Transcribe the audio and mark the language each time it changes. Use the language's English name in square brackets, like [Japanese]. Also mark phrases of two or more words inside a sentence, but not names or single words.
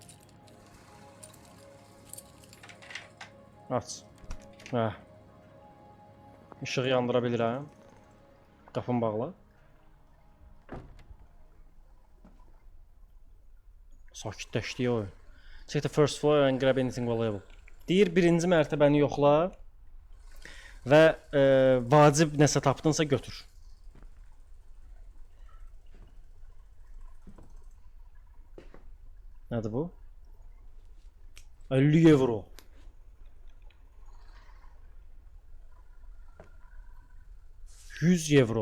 [Azerbaijani] Aç. Hə. İşığı yandıra bilirəm. Qapım bağla. Sakitləşdi oyun. [English] Check the first floor and grab anything valuable. [Azerbaijani] Deyir, birinci mərtəbəni yoxla və vacib nəsə tapdınsa götür. Nədir bu? 50 euro. €100.